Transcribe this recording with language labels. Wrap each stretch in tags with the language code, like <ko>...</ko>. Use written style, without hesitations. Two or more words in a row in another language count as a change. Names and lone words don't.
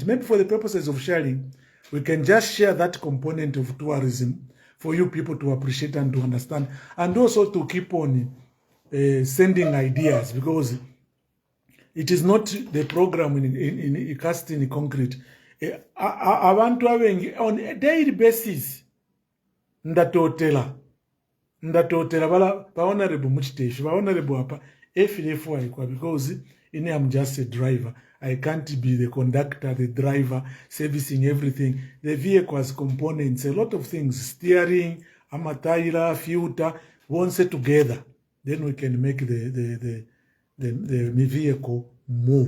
<en>Maybe for the purposes of sharing, we can just share that component of tourism for you people to appreciate and to understand. And also to keep on sending ideas, because it is not the program in casting in concrete.</en> <bem>Abantu abengi</bem> <en>on a daily basis</en> <bem>ndatotela bala honorable muchiteshi honorable hapa efilefu aikwa,</bem> <en>because I'm just a driver. I can't be the conductor, the driver, servicing everything. The vehicle has components, a lot of things, steering, amataira, filter, once together, then we can make the vehicle move.</en>